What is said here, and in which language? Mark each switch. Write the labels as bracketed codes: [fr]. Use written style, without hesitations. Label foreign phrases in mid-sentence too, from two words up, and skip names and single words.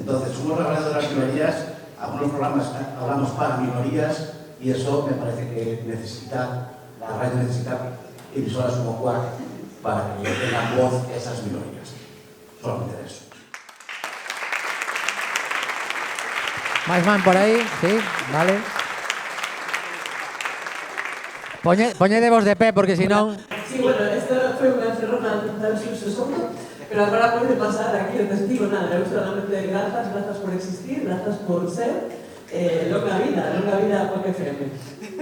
[es] Entonces, somos la radio de las minorías, algunos programas hablamos para minorías y eso me parece que la radio necesita emisoras como Cuac para que tengan voz esas minorías. Solamente eso. [gl] Máis man por aí, sí, vale. Poñedevos de pé, porque senón... Sí, bueno, esta foi unha encerrona total sucesosa, pero agora pode pasar aquí o testigo, nada, eu solamente grazas por existir, grazas por ser, longa vida a Cuac FM.